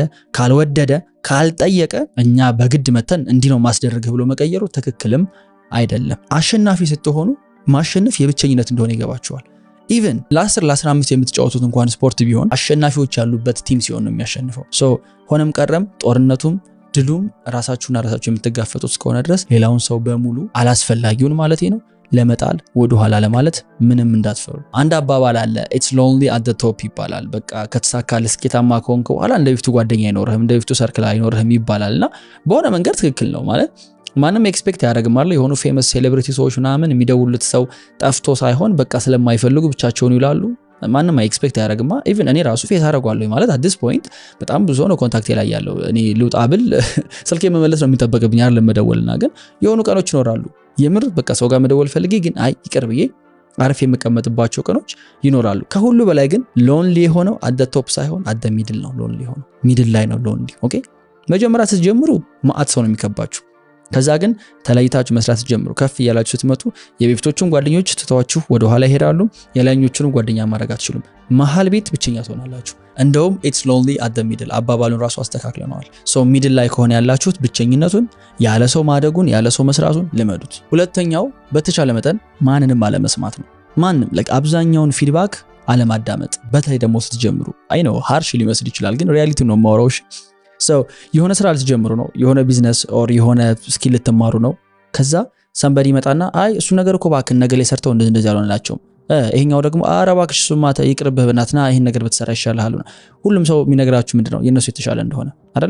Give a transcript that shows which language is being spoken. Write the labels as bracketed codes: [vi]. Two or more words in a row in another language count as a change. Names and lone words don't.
[am] ካልወደደ፣ ካልጠየቀ እኛ በግድ መተን እንዲህ ነው ማስደረግህ ብሎ መቀየሩ ትክክልም አይደለም። አሸናፊ ስትሆኑ ማሸነፍ የብቸኝነት እንደሆነ ይገባችኋል። ኢቭን ለ10 ለ15 የምትጫወቱት እንኳን ስፖርት ቢሆን አሸናፊዎች ያሉበት ቲም ሲሆን ነው የሚያሸንፈው። ሶ ሆነም ቀረም ጦርነቱም ድሉም ራሳችሁና ራሳችሁ የምትጋፈጡት እስከሆነ ድረስ ሌላውን ሰው በሙሉ አላስፈላጊውን ማለት ነው ለመጣል ወደ ኋላ ለማለት ምንም እንዳትፈሩ። አንድ አባባል አለ [en] it's lonely at the top [am] ይባላል። በቃ ከተሳካለ ስኬታማ ከሆንክ በኋላ እንደ በፊቱ ጓደኛ አይኖርህም፣ እንደ በፊቱ ሰርክል አይኖርህም ይባላልና በሆነ መንገድ ትክክል ነው ማለት ማንም ኤክስፔክት ያደርጋል ማለት የሆኑ [en] famous celebrity [am] ሰዎች ምናምን የሚደውሉት ሰው ጠፍቶ ሳይሆን በቃ ስለማይፈልጉ ብቻቸውን ይላሉ። ማንም ኤክስፔክት ያደርግማ። ኢቭን እኔ ራሱ ፌስ አደርጋለሁ ማለት [en] at this point [am] በጣም ብዙ ነው ኮንታክት ላይ ያለው። እኔ ልውጣ ብል ስልኬ መመለስ ነው የሚጠበቅብኝ አይደል መደወልና። ግን የሆኑ ቀኖች ይኖራሉ የምር በቃ ሰው ጋር መደወል ፈልጌ ግን አይ ይቅር ብዬ አርፌ የምቀመጥባቸው ቀኖች ይኖራሉ። ከሁሉ በላይ ግን ሎንሊ የሆነው [en] at the top [am] ሳይሆን [en] at the middle [am] ነው። ሎንሊ የሆነው ሚድል ላይ ነው ሎንሊ። ኦኬ መጀመሪያ ስትጀምሩ ማአት ሰው ነው የሚከባችሁ። ከዛ ግን ተለይታችሁ መስራት ጀምሩ። ከፍ ያላችሁ ስትመጡ የቤቶቹን ጓደኞች ትተዋችሁ ወደ ኋላ ይሄዳሉ። የላይኞቹንም ጓደኛ ማድረግ አትችሉም። መሃል ቤት ብቸኛ ትሆናላችሁ። እንደውም [en] it's lonely at the middle [am] አባባሉን ራሱ አስተካክለናል። ሶ ሚድል ላይ ከሆነ ያላችሁት ብቸኝነቱን፣ ያለ ሰው ማደጉን፣ ያለ ሰው መስራቱን ልመዱት። ሁለተኛው በተቻለ መጠን ማንንም አለመስማት ነው። ማንንም አብዛኛውን ፊድባክ አለማዳመጥ። በተለይ ደግሞ ስትጀምሩ አይ ነው ሃርሽ ሊመስል ይችላል፣ ግን ሪያሊቲ ነው ማውራው። So የሆነ ስራ ልትጀምሩ ነው፣ የሆነ ቢዝነስ ኦር የሆነ ስኪል ልትማሩ ነው። ከዛ somebody መጣና አይ እሱ ነገር እኮ ባክን ነገር ላይ ሰርተው እንደዚህ ያልሆነላቸው ይሄኛው ደግሞ አረባክሽ ሱማ ይቅርብህ በእናትና ይሄን ነገር በተሰራ ይሻላል። ሁሉም ሰው የሚነግራችሁ ምንድነው የነሱ የተሻለ እንደሆነ አይደለ?